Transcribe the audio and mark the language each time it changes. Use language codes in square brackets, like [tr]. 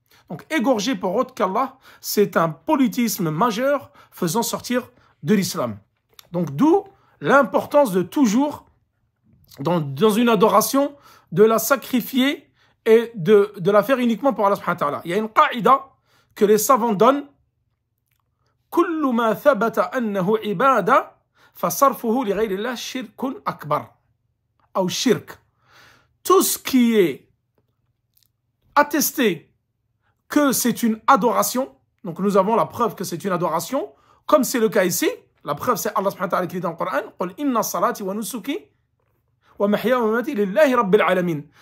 [fr] Donc égorger pour autre qu'Allah, c'est un polythéisme majeur faisant sortir de l'islam. Donc d'où l'importance de toujours, dans une adoration, de la sacrifier et de la faire uniquement pour Allah subhanahu wa ta'ala. Il y a une qaïda que les savants donnent. [ar] كل ما ثبت أنه عبادة فصرفه لغير الله شرك أكبر أو شرك. [fr] Tout ce qui est attesté que c'est une adoration, donc nous avons la preuve que c'est une adoration, comme c'est le cas ici, la preuve c'est Allah subhanahu wa ta'ala qui dit dans le Coran, [ar] قل إن صلاتي ونسكي ومحياي ومماتي لله رب العالمين.